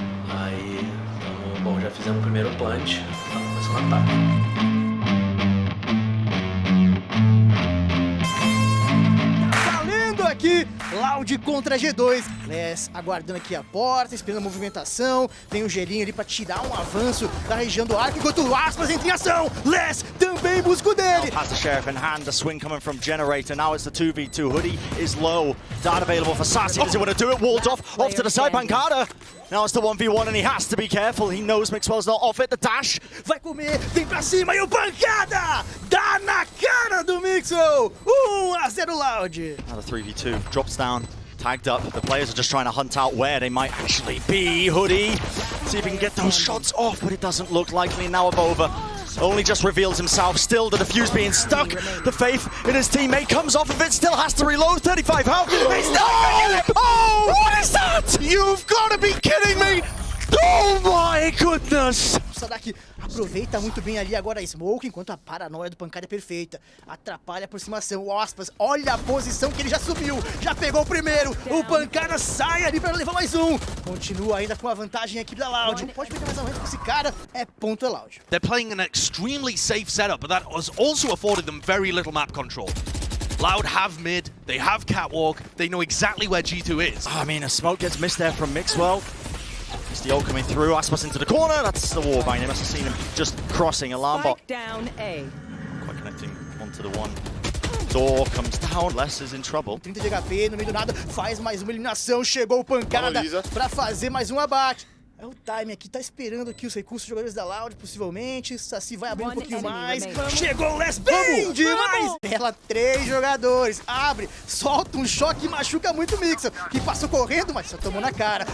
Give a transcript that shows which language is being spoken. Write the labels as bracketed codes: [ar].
[pt] Aí, então, bom, já fizemos o primeiro plant, tá começando a ataque. Valendo aqui, Loud contra G2. Les aguardando aqui a porta, esperando a movimentação. Tem o gelinho ali pra tirar um avanço da região do arco, enquanto o Aspas entra em ação. Les também bem busco dele. [en] Has the Sheriff in hand, the swing coming from Generator. Now it's the 2v2. Hoodie is low. Dart available for Sassy. Does he want to do it? Walled off to the side. Pancada. Now it's the 1v1 and he has to be careful. He knows Mixwell's not off it. The dash. Vai comer, vem pra cima e o Pancada! Dá na cara do Mixwell! 1-0 Loud. Now the 3v2 drops down. Tagged up. The players are just trying to hunt out where they might actually be. Hoodie. See if he can get those shots off, but it doesn't look likely. And now Avova only just reveals himself. Still, the defuse being stuck. The faith in his teammate comes off of it. Still has to reload. 35 health. He's not. Oh, what is that? You've got to be kidding me. Oh my goodness. [pt] O Sadak aproveita muito bem ali agora a Smoke, enquanto a paranoia do Pancada é perfeita. Atrapalha a aproximação. O Aspas, olha a posição que ele já subiu. Já pegou o primeiro. O Pancada sai ali para levar mais um. Continua ainda com a vantagem a equipe da Loud. Pode perder mais um com esse cara. É ponto é Loud. [en] They're playing an extremely safe setup, but that has also afforded them very little map control. Loud have mid, they have catwalk, they know exactly where G2 is. I mean, a smoke gets missed there from Mixwell. It's the ult coming through, Aspas into the corner, that's the Warbind. They must have seen him just crossing. Alarm bot. Down A. Quite connecting onto the one. Door comes down, Les is in trouble. [pt] 30 de HP, no meio do nada, faz mais uma eliminação, chegou o Pancada pra fazer mais um abate. É o time aqui, tá esperando aqui os recursos dos jogadores da Loud, possivelmente. Saci vai abrir um pouquinho mais. Chegou o Les, bem demais! Ela, 3 jogadores, abre, solta um choque e machuca muito o Mixer, que passou correndo, mas só tomou na cara.